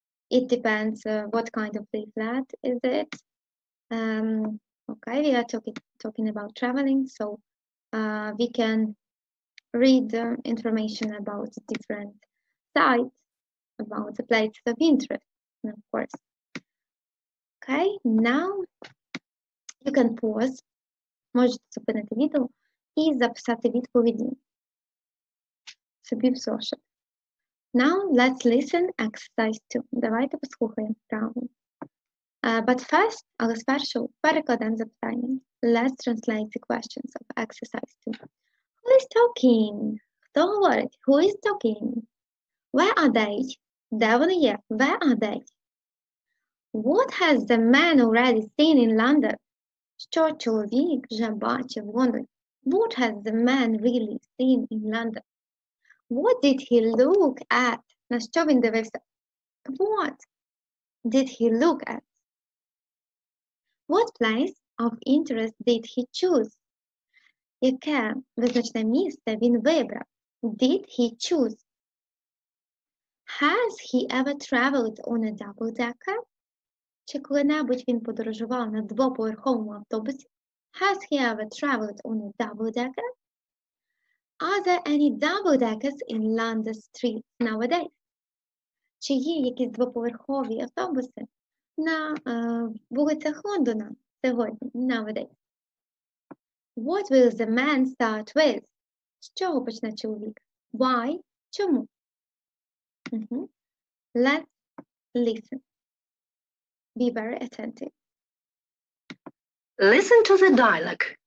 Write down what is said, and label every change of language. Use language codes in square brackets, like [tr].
[en] It depends what kind of leaflet is it. Okay, we are talking about traveling, so we can read information about different sites, about the places of interest, of course. Okay, now you can pause. [uk] Можете зупинити відео і записати відповіді собі в зошит. [en] Now let's listen exercise 2. [uk] Давайте послухаємо вправу. [en] But first, [uk] але спершу перекладемо запитання. [en] Let's translate the questions of exercise 2. Who is talking? [uk] Хто говорить? [en] Who is talking? Where are they? [uk] Де вони є? [en] Where are they? What has the man already seen in London? [uk] Що чоловік вже бачив в Лондоні? [en] What has the man really seen in London? What did he look at? [uk] На що він дивився? [en] What did he look at? What place of interest did he choose? [uk] Яке визначне місце він вибрав? [en] Did he choose? Has he ever traveled on a double-decker? [uk] Чи коли-небудь він подорожував на двоповерховому автобусі? [en] Has he ever traveled on a double-decker? Are there any double-deckers in London streets nowadays? [uk] Чи є якісь двоповерхові автобуси на вулицях Лондона сьогодні, nowadays? [en] What will the man start with? [uk] З чого почне чоловік? [en] Why? [uk] Чому? [en] Let's listen. Be very attentive. Listen to the dialogue.